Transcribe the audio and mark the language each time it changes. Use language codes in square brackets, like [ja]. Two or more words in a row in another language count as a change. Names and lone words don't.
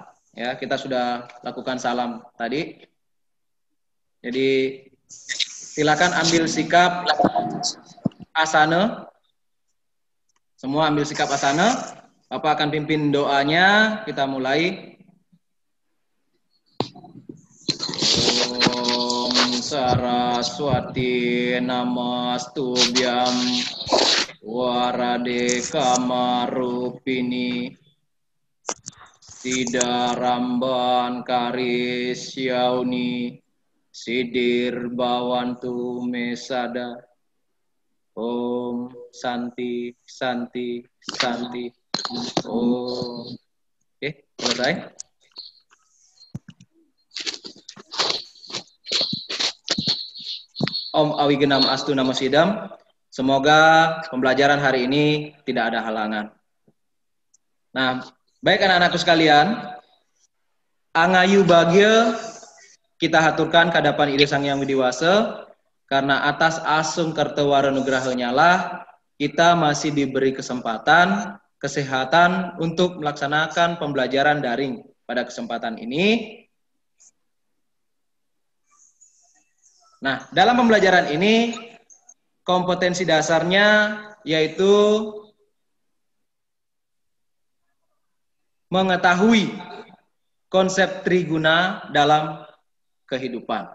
[id] Ya, kita sudah lakukan salam tadi. Jadi silakan ambil sikap asana. Semua ambil sikap asana. Bapak akan pimpin doanya. Kita mulai. [sa] ॐ सरस्वति नमस्तुभ्यं वरदे कामरूपिणि सिद्धारम्भं करिष्यामि सिद्धिर्भवतु मे सदा. ॐ शान्ति शान्ति शान्ति. Om. [id] Oke, selesai. [sa] ॐ अविघ्नम् अस्तु नमो सिद्धम्. [id] Semoga pembelajaran hari ini tidak ada halangan. Nah, baik anak-anakku sekalian, [ban] angayu bagya [id] kita haturkan kadapan Ide Sang Yang Widi Wasa, karena atas [ban] asung kertewara [id] nugrahanya lah kita masih diberi kesempatan, kesehatan untuk melaksanakan pembelajaran daring pada kesempatan ini. Nah, dalam pembelajaran ini kompetensi dasarnya yaitu mengetahui konsep triguna dalam kehidupan.